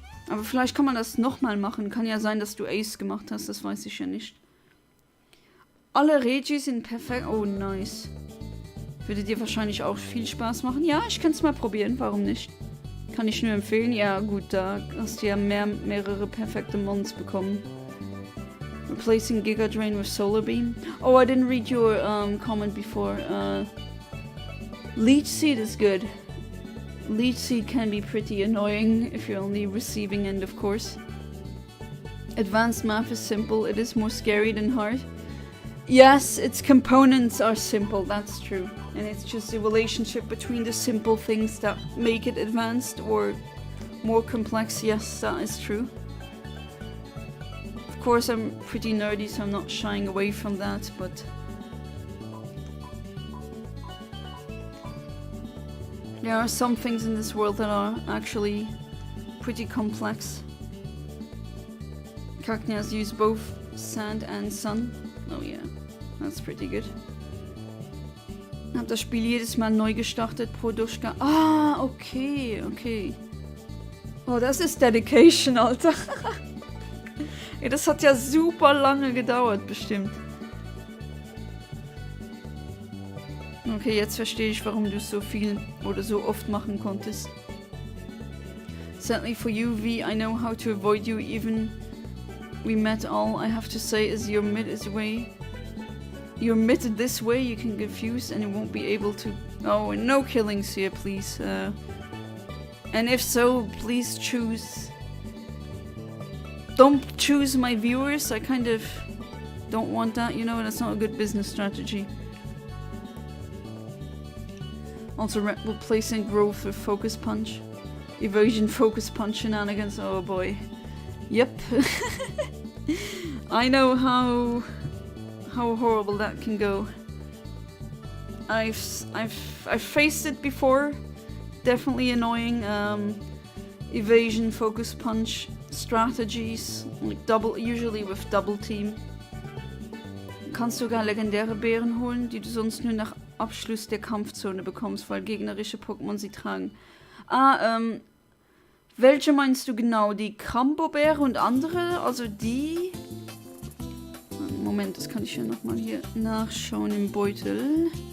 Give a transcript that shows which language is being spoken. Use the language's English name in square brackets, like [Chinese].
[German] Aber vielleicht kann man das nochmal machen. Kann ja sein, dass du Ace gemacht hast, das weiß ich ja nicht. Alle Regis sind perfekt. Oh, nice. Würde dir wahrscheinlich auch viel Spaß machen. Ja, ich kann es mal probieren, warum nicht? Kann ich nur empfehlen. Ja, gut, da hast du ja mehrere perfekte Mons bekommen. [English] Replacing Giga Drain with Solar Beam. Oh, I didn't read your comment before. Leech Seed is good. Leech Seed can be pretty annoying if you're only receiving end, of course. Advanced math is simple. It is more scary than hard. Yes, its components are simple, that's true. And it's just the relationship between the simple things that make it advanced or more complex. Yes, that is true. Of course, I'm pretty nerdy, so I'm not shying away from that, but... There are some things in this world that are actually pretty complex. Cacneas use both sand and sun. Oh yeah, that's pretty good. [German] Hab das Spiel jedes Mal neu gestartet pro Durchgang. Ah, okay. Oh, das ist Dedication, Alter. Ja, das hat ja super lange gedauert, bestimmt. Okay, jetzt verstehe ich, warum du so viel oder so oft machen konntest. [English] Sadly for you, V, I know how to avoid you even we met. All I have to say is your mid is way. You're mid this way, you can confuse and it won't be able to. Oh, no killings here, please. And if so, please choose. Don't choose my viewers. I kind of don't want that, you know, that's not a good business strategy. Also replacing growth with focus punch. Evasion focus punch shenanigans. Oh boy. Yep. I know how horrible that can go. I've faced it before. Definitely annoying. Evasion focus punch strategies, like usually with double team. [German] Kannst sogar legendäre Beeren holen, die du sonst nur nach Abschluss der Kampfzone bekommst, weil gegnerische Pokémon sie tragen. Welche meinst du genau? Die Krambo-Beere und andere? Also die... Moment, das kann ich ja nochmal hier nachschauen im Beutel.